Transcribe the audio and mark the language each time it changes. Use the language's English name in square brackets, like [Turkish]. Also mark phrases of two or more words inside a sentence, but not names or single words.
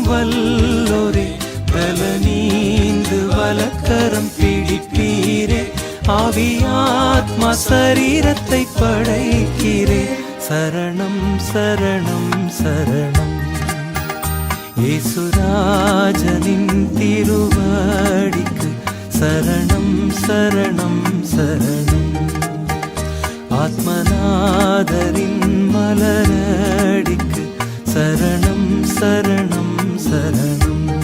[Tamil] வல்லோரே, பலனீந்து வலக்கரம் பிடிப்பீரே, ஆவியாத்மா சரீரத்தை படைக்கிறே, சரணம் சரணம் சரணம். [Malayalam] യേശുരാജനിன் തിരുവടിക്ക് ശരണം ശരണം ശരണം. ആത്മനാഥരിൻ മലരടിക്ക് ശരണം ശരണം ശരണം.